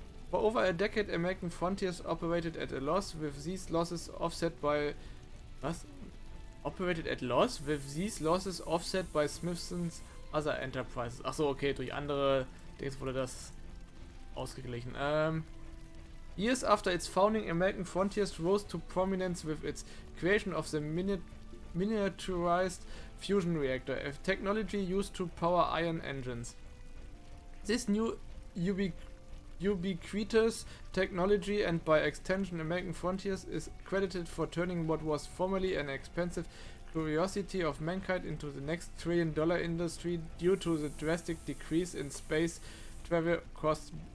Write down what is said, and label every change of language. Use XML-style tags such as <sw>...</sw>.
<en>For over a decade, American Frontiers operated at a loss, with these losses offset by... Was? Operated at loss? With these losses offset by Smithson's other enterprises.</en> <de>Achso, okay, durch andere Dings wurde das ausgeglichen.</de> <en>Years after its founding, American Frontiers rose to prominence with its creation of the miniaturized fusion reactor, a technology used to power iron engines. This new ubiquitous technology, and by extension American Frontiers, is credited for turning what was formerly an expensive curiosity of mankind into the next $1 trillion industry due to the drastic decrease in space travel costs.</en>